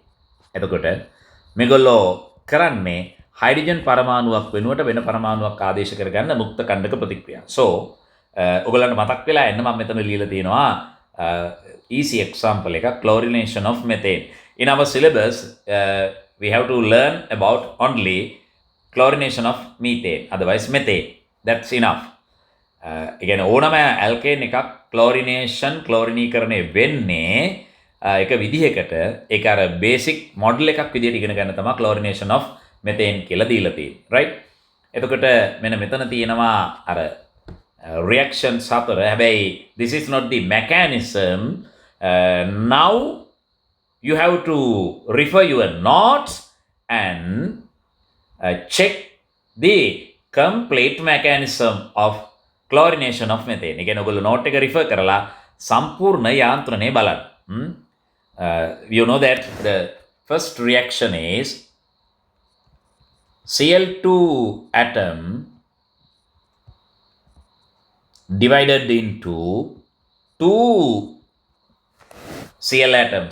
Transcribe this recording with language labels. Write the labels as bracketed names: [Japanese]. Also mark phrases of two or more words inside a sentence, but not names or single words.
[Sinhala] එතකොට මේගොල්ලෝ කරන්නේ හයිඩ්‍රජන් පරමාණුවක් වෙනුවට වෙන පරමාණුවක් ආදේශ කරගන්න මුක්ත කණ්ඩක ප්‍රතික්‍රියා. So ඔයගොල්ලන්ට මතක් වෙලා එන්න මම මෙතන ලියලා තියෙනවා [English] easy example [Sinhala] එක, [English] chlorination of methane. In our syllabus we have to learn about only chlorination of methane, otherwise methane. That's enough. [Sinhala] ඒ කියන්නේ ඕනම alkane එකක් chlorinීකරණය වෙන්නේ එක විදිහකට ඒක අර බේසික් මොඩල් එකක් විදිහට ඉගෙන ගන්න තමයි [English] chlorination of methane [Sinhala] කියලා දීලා තියෙන්නේ. right? එතකොට මෙන්න මෙතන තියෙනවා අර reactions හතර. [English] හැබැයි this is not the mechanism. Now you have to refer your notes and check the complete mechanism of chlorination of methane. [Sinhala] ඒ කියන්නේ ඔයගොල්ලෝ note එක refer කරලා සම්පූර්ණ යාන්ත්‍රණය බලන්න. [English] You know that the first reaction is Cl2 atom divided into 2 Cl atoms.